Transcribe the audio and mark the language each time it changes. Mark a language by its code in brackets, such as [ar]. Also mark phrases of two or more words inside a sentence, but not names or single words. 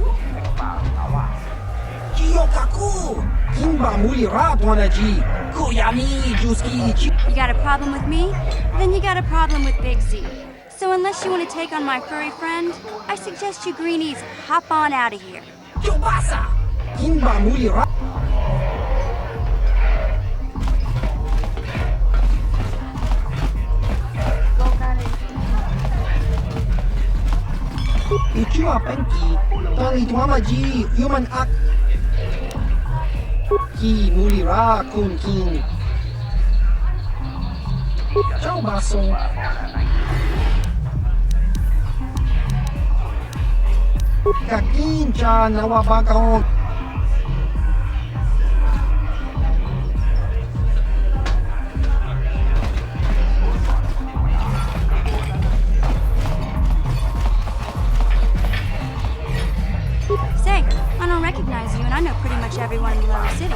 [en] Chiyokaku. Kimba Muli Rapwanaji. Kuyami Juski. You got a problem with me? Then you got a problem with Big Z. So unless you want to take on my furry friend, I suggest you greenies hop on out of here. Yobasa. Kimba Muli Rap. Ichua Penki, Tony Twamaji, Human Ak. Ki Mulira Kun King. Ciao Basso. Kakincha Nawabakaon. Say, I don't recognize you, and I know pretty much everyone in the lower city.